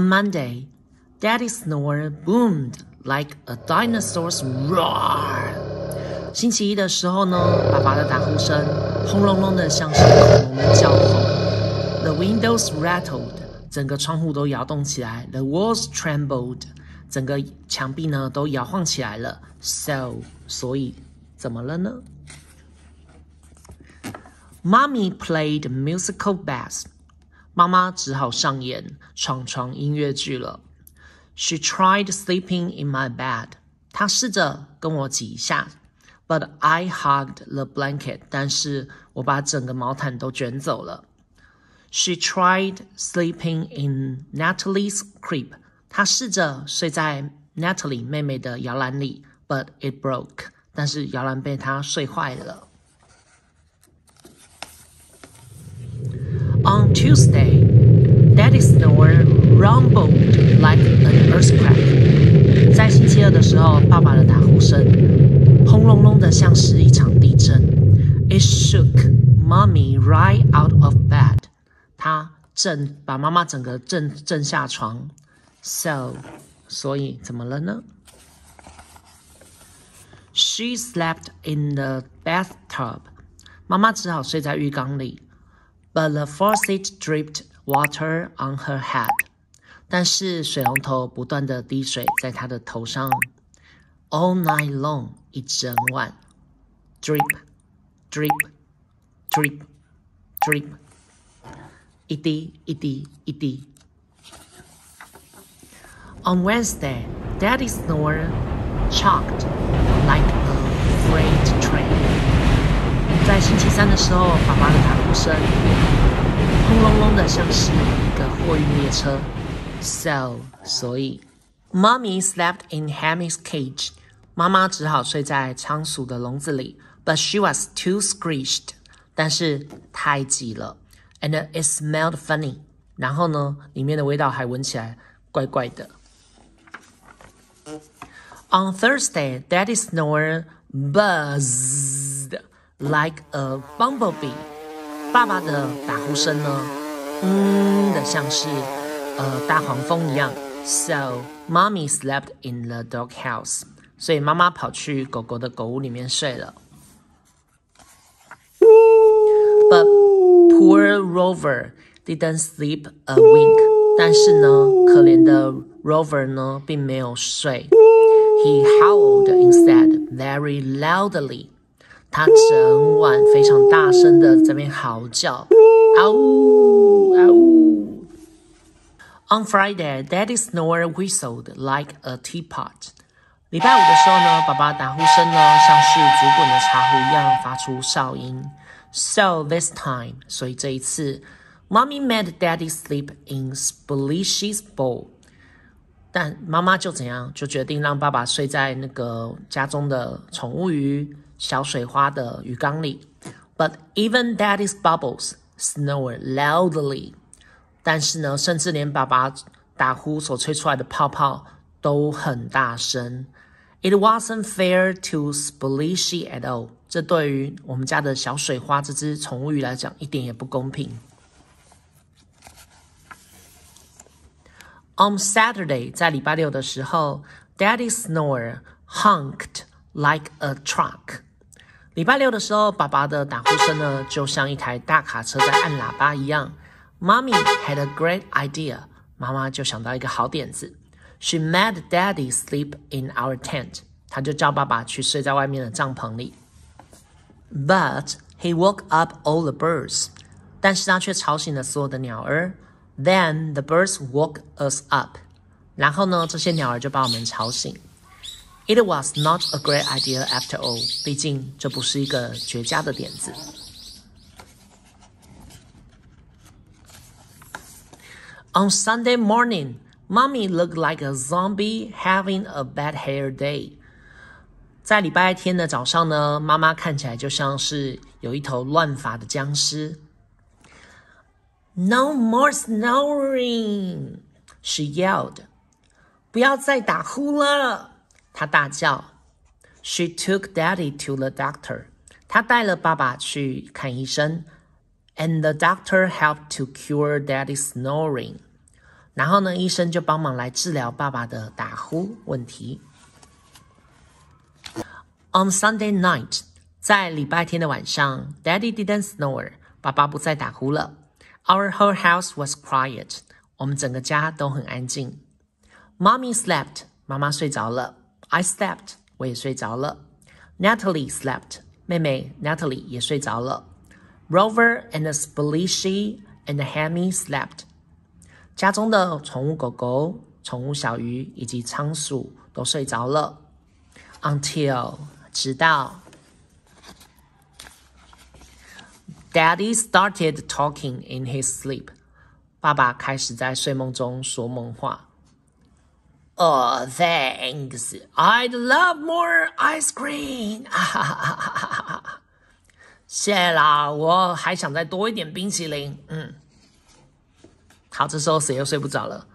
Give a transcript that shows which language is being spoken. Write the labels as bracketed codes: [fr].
[en] On Monday, Daddy's snore boomed like a dinosaur's roar. [zh] 星期一的时候呢，爸爸的打呼声轰隆隆的像是恐龙的叫吼。 [en] The windows rattled. [zh] 整个窗户都摇动起来。 [en] The walls trembled. [zh] 整个墙壁呢都摇晃起来了。 [en] So, [zh] 所以怎么了呢？ [en] Mommy played musical bass. [zh] 妈妈只好上演闯床音乐剧了。 [en] She tried sleeping in my bed. [zh] 她试着跟我挤一下。 [en] But I hugged the blanket. [zh] 但是我把整个毛毯都卷走了。 [en] She tried sleeping in Natalie's crib. [zh] 她试着睡在 Natalie 妹妹的摇篮里。 [en] But it broke. [zh] 但是摇篮被她睡坏了。 [en] On Tuesday, Daddy's snore rumbled like an earthquake. [zh] 在星期二的时候，爸爸的打呼声轰隆隆的像是一场地震。 [en] It shook Mommy right out of bed. [zh] 它把妈妈整个震下床。 [en] So, [zh] 所以怎么了呢？ [en] She slept in the bathtub. [zh] 妈妈只好睡在浴缸里。 [en] But the faucet dripped water on her head. [zh] 但是水龙头不断的滴水在她的头上。 [en] All night long, [zh] 一整晚。 [en] Drip, drip, drip, drip. [zh] 一滴一滴一滴。 [en] On Wednesday, Daddy's snore chugged like a freight train. [zh] 在星期三的时候，爸爸的打呼声轰隆隆的像是一个货运列车。 [en] So, [zh] 所以 [en] Mommy slept in Hammy's cage. [zh] 妈妈只好睡在仓鼠的笼子里。 [en] But she was too squished. [zh] 但是太挤了。 [en] And it smelled funny. [zh] 然后呢，里面的味道还闻起来怪怪的。 [en] On Thursday, Daddy snore buzzed like a bumblebee. [zh] 爸爸的打呼声呢，的像是大黄蜂一样。 [en] So, Mommy slept in the doghouse. [zh] 所以妈妈跑去狗狗的狗屋里面睡了。 [en] But poor Rover didn't sleep a wink. [zh] 但是呢，可怜的 Rover 呢，并没有睡。 [en] He howled instead very loudly. [zh] 他整晚非常大声的在那边嚎叫，嗷呜嗷呜。 [en] On Friday, Daddy snore whistled like a teapot. [zh] 礼拜五的时候呢，爸爸打呼声呢，像是煮滚的茶壶一样发出哨音。 [en] So this time, [zh] 所以这一次 [en] Mommy made Daddy sleep in Splishy's bowl. [zh] 但妈妈就怎样，就决定让爸爸睡在那个家中的宠物鱼小水花的鱼缸里。 [en] But even Daddy's bubbles snore loudly. [zh] 但是呢，甚至连爸爸打呼所吹出来的泡泡都很大声。 [en] It wasn't fair to Splishy at all. [zh] 这对于我们家的小水花这只宠物鱼来讲，一点也不公平。 [en] On Saturday, [zh] 在礼拜六的时候 [en] Daddy snore honked like a truck. [zh] 礼拜六的时候，爸爸的打呼声呢，就像一台大卡车在按喇叭一样。 [en] Mommy had a great idea. [zh] 妈妈就想到一个好点子。 [en] She made Daddy sleep in our tent. [zh] 她就叫爸爸去睡在外面的帐篷里。 [en] But he woke up all the birds. [zh] 但是他却吵醒了所有的鸟儿。 [en] Then the birds woke us up. [zh] 然后呢，这些鸟儿就把我们吵醒。 [en] It was not a great idea after all. [zh] 毕竟这不是一个绝佳的点子。 [en] On Sunday morning, Mommy looked like a zombie having a bad hair day. [zh] 在礼拜天的早上呢，妈妈看起来就像是有一头乱发的僵尸。 [en] No more snoring, she yelled. [zh] 不要再打呼了，她大叫。 [en] She took Daddy to the doctor. [zh] 她带了爸爸去看医生。 [en] And the doctor helped to cure Daddy's snoring. [zh] 然后呢，医生就帮忙来治疗爸爸的打呼问题。 [en] On Sunday night, [zh] 在礼拜天的晚上 [en] Daddy didn't snore. [zh] 爸爸不再打呼了。 [en] Our whole house was quiet. [zh] 我们整个家都很安静。 [en] Mommy slept. [zh] 妈妈睡着了。 [en] I slept. [zh] 我也睡着了。 [en] Natalie slept. [zh] 妹妹 Natalie 也睡着了。 [en] Rover and Splishy and Hammy slept. [zh] 家中的宠物狗狗、宠物小鱼以及仓鼠都睡着了。 [en] Until [zh] 直到 [en] Daddy started talking in his sleep. [zh] 爸爸开始在睡梦中说梦话。 [en] Oh, thanks. I'd love more ice cream. [zh] 谢啦，我还想再多一点冰淇淋。好，这时候谁又睡不着了？